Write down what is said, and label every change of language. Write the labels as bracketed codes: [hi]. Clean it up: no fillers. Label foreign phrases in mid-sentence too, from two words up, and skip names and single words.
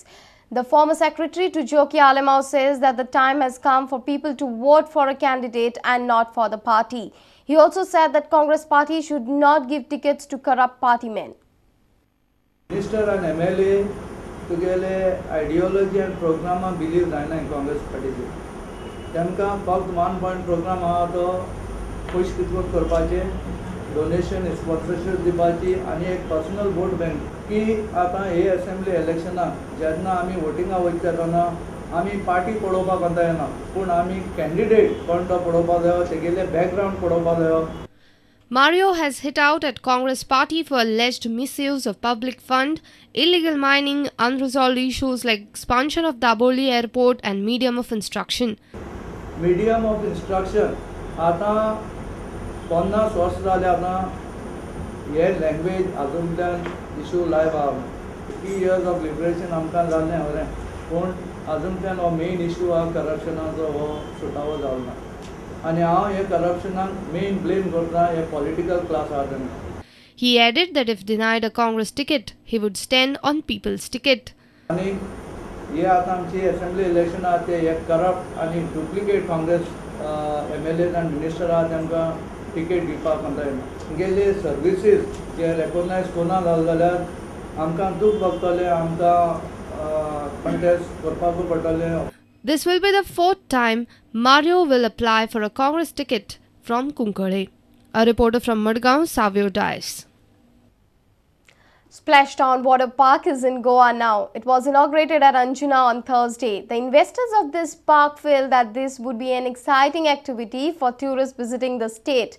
[en] The former secretary to Joki Alemao says that the time has come for people to vote for a candidate and not for the party. He also said that Congress party should not give tickets to corrupt party men. Minister and MLA together ideology and program believe in Congress party. [kok] Temka फक्त [en] 1 point program [kok] तो खुश कितवत करपाचे [en] donation sponsorship [kok] दिवपाची आणि एक [en] personal vote bank [kok] की आता हे असेंब्ली इलेक्शनाक जेन्ना आमी वोटिंगा वयता तेन्ना आमी पार्टी पळोवपाक वता येना पूण आमी कॅन्डिडेट कोण तो पळोवपाक जायो तेगेले बॅकग्राउंड पळोवपाक जायो. [en] Mario has hit out at Congress party for alleged misuse of public fund, illegal mining, unresolved issues like expansion of Napoli airport and medium of instruction. Medium of instruction [kok] आता 50 वर्ष जाले आता हे लँग्वेज अजूनल्यान [en] issue live [kok] आहा [en] 50 years of liberation [kok] आमकां जाल्लें खरें पूण अजूनल्यान हो [en] main issue [kok] आहा करप्शनाचो हो सुटावो जावना ना आनी हांव हे करप्शनाक [en] main blame [kok] करता हे [en] political class [kok] आहा तेंकां. [en] He added that if denied a Congress ticket, he would stand on people's ticket. [kok] आनी हे आतां आमची असेंब्ली इलेक्शन आहा ते हे करप्ट आनी डुप्लिकेट काँग्रेस [en] MLAs and minister [kok] आहा तेमकां टिकेट दिवपाक म्हणटा तेंगेले सर्विसीस जे रेकॉग्नायज कोना जाल जाल्यार आमकां दूख भोगतलें आमकां कंटेस्ट करपाकूय पडटलें. [en] This will be the 4th time Mario will apply for a Congress ticket from Kunkoli. A reporter from Madgaon, Savio Dice. Splashdown Water Park is in Goa now. It was inaugurated at Anjuna on Thursday. The investors of this park feel that this would be an exciting activity for tourists visiting the state.